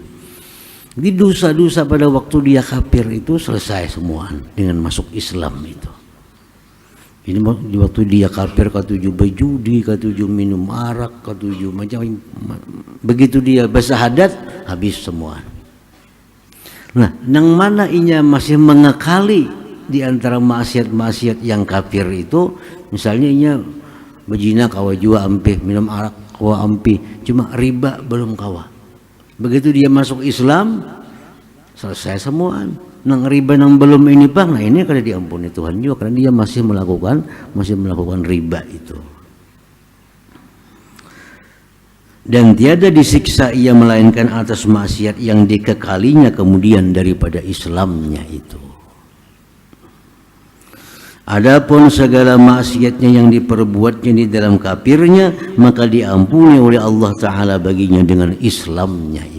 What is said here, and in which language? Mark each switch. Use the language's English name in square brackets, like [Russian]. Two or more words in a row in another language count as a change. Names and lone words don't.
[Indonesian] Jadi dosa-dosa pada waktu dia kafir itu selesai semua dengan masuk Islam itu. Ini di waktu dia kafir ketujuh berjudi, ketujuh minum arak, ketujuh macam. Begitu dia bersahadat habis semua. [Banjar] Nah, yang mana inya masih mengekali di antara maksiat-maksiat yang kafir itu, misalnya inya berzina kawa jua ampih, minum arak kawa ampih, cuma riba belum kawa. [Indonesian] Begitu dia masuk Islam selesai semua. [Banjar] Nang riba nang belum ini bang, nah ini kada diampuni Tuhan juga karena dia masih melakukan riba itu. [Indonesian] Dan tiada disiksa ia melainkan atas maksiat yang dikekalinya kemudian daripada Islamnya itu. Adapun segala maksiatnya yang diperbuatnya di dalam kafirnya, maka diampuni oleh Allah Ta'ala baginya dengan Islamnya itu.